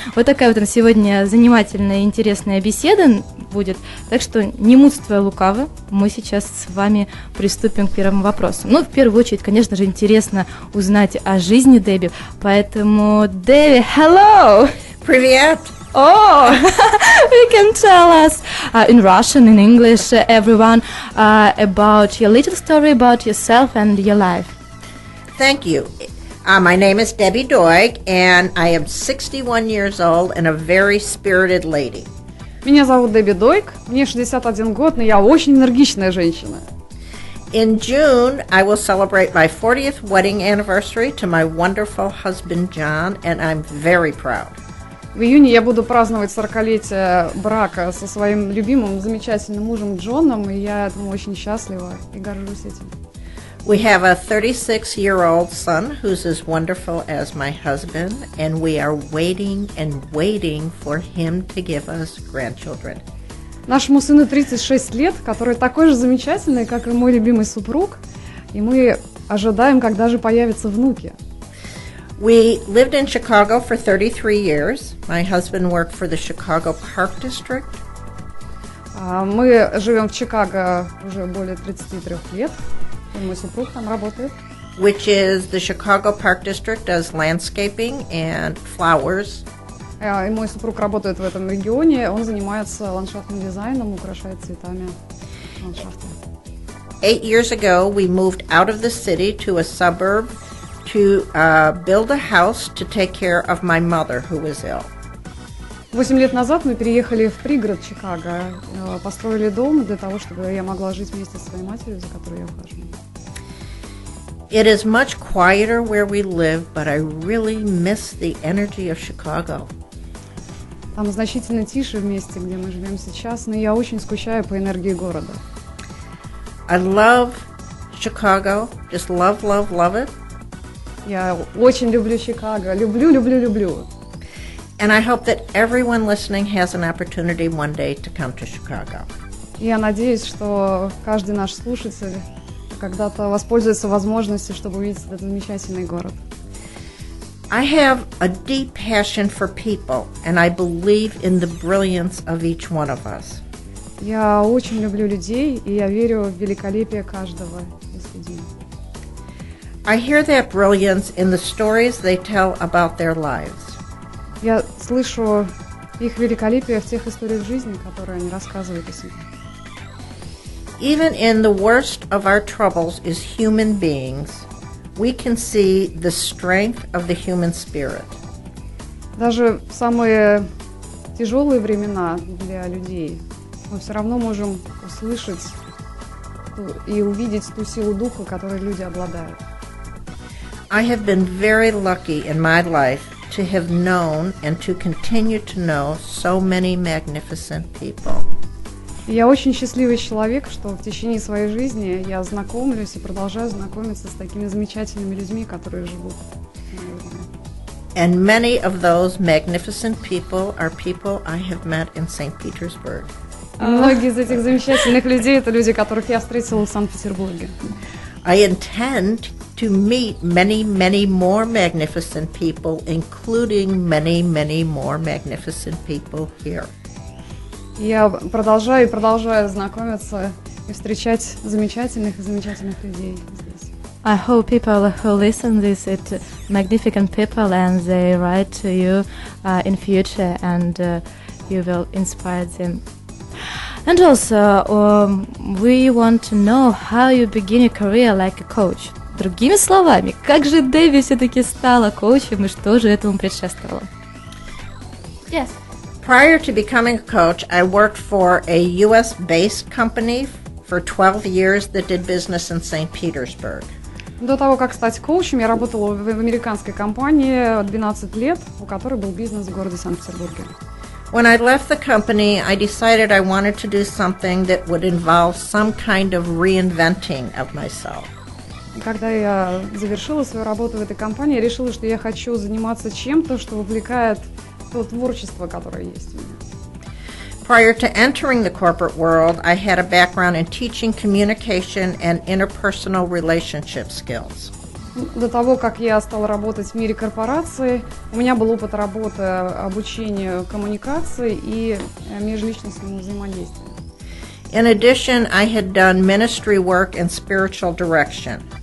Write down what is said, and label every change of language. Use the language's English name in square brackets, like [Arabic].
[Russian] Вот такая вот сегодня занимательная и интересная беседа будет, так что не мудствуя лукаво, мы сейчас с вами приступим к первому вопросу. Ну, в первую очередь, конечно же, интересно узнать о жизни Дэбби, поэтому Дэбби, [English] hello! [Russian] Привет! [English] Oh, you can tell us in Russian, in English, everyone, about your little story about yourself and your life. Thank you. My name is Debbie Dойg, and I am 61 years old and a very spirited lady. [Russian] Меня зовут Дебби Дойг, мне 61 год, но я очень энергичная женщина. [English] In June, I will celebrate my 40th wedding anniversary to my wonderful husband, John, and I'm very proud. [Russian] В июне я буду праздновать 40-летие брака со своим любимым, замечательным мужем Джоном, и я этому очень счастлива и горжусь этим. [English] We have a 36-year-old son who's as wonderful as my husband, and we are waiting and waiting for him to give us grandchildren. [Russian] Нашему сыну 36 лет, который такой же замечательный, как и мой любимый супруг, и мы ожидаем, когда же появятся внуки. [English] We lived in Chicago for 33 years. My husband worked for the Chicago Park District. [Russian] Мы живем в Чикаго уже более 33 лет, и мой супруг там работает. [English] Which is the Chicago Park District does landscaping and flowers. [Russian] И мой супруг работает в этом регионе, он занимается ландшафтным дизайном, украшает цветами ландшафты. [English] 8 years ago, we moved out of the city to a suburb to build a house to take care of my mother, who was ill. [Russian] 8 лет назад мы переехали в пригород Чикаго, построили дом для того, чтобы я могла жить вместе со своей матерью, за которой я ухаживаю. [English] It is much quieter where we live, but I really miss the energy of Chicago. [Russian] Там значительно тише в месте, где мы живем сейчас, но я очень скучаю по энергии города. [English] I love Chicago, just love, love, love it. [Russian] Я очень люблю Чикаго, люблю. [English] And I hope that everyone listening has an opportunity one day to come to Chicago. [Russian] И я надеюсь, что каждый наш слушатель когда-то воспользуется возможностью, чтобы увидеть этот замечательный город. [English] I have a deep passion for people, and I believe in the brilliance of each one of us. [Russian] Я очень люблю людей, и я верю в великолепие каждого из людей. [English] I hear that brilliance in the stories they tell about their lives. [Russian] Я слышу их великолепие в тех историях жизни, которые они рассказывают о себе. [English] Even in the worst of our troubles as human beings, we can see the strength of the human spirit. [Russian] Даже в самые тяжелые времена для людей мы все равно можем услышать и увидеть ту силу духа, которой люди обладают. [English] I have been very lucky in my life to have known and to continue to know so many magnificent people. [Russian] Я очень счастливый человек, что в течение своей жизни я знакомлюсь и продолжаю знакомиться с такими замечательными людьми, которые живут в моей жизни. [English] And many of those magnificent people are people I have met in St. Petersburg. [Russian] Многие из этих замечательных людей – это люди, которых я встретила в Санкт-Петербурге. [English] I intend to meet many, many more magnificent people, including many, many more magnificent people here. [Russian] Я продолжаю и продолжаю знакомиться и встречать замечательных и замечательных людей здесь. [English] I hope people who listen this it magnificent people and they write to you in future and you will inspire them. And also we want to know how you begin your career like a coach. [Russian] Другими словами, как же Дебби все-таки стала коучем и что же этому предшествовало? [English] Yes. Prior to becoming a coach, I worked for a U.S.-based company for 12 years that did business in St. Petersburg. [Russian] До того, как стать коучем, я работала в американской компании 12 лет, у которой был бизнес в городе Санкт-Петербурге. [English] When I left the company, I decided I wanted to do something that would involve some kind of reinventing of myself. [Russian] И когда я завершила свою работу в этой компании, я решила, что я хочу заниматься чем-то, что вовлекает то творчество, которое есть у меня. [English] Prior to entering the corporate world, I had a background in teaching communication and interpersonal relationship skills. [Russian] До того, как я стала работать в мире корпораций, у меня был опыт работы обучению коммуникации и межличностному взаимодействию. [English] In addition, I had done ministry work and spiritual direction.